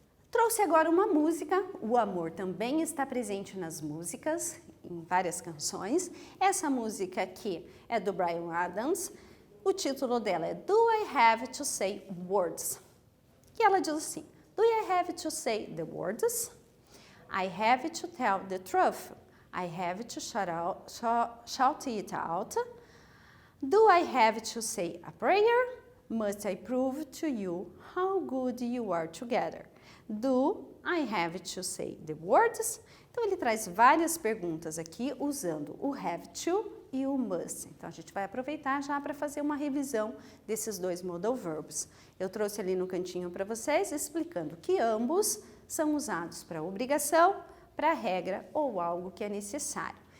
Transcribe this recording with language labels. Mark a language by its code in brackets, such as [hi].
[pt] Trouxe agora uma música. O amor também está presente nas músicas, em várias canções. Essa música aqui é do Bryan Adams. O título dela é Do I Have to Say Words? E ela diz assim: [en] Do I have to say the words? I have to tell the truth. I have to shout it out. Do I have to say a prayer? Must I prove to you how good you are together? Do I have to say the words? [pt] Então, ele traz várias perguntas aqui usando o have to e o must. Então, a gente vai aproveitar já para fazer uma revisão desses dois modal verbs. Eu trouxe ali no cantinho para vocês, explicando que ambos são usados para obrigação, para regra ou algo que é necessário.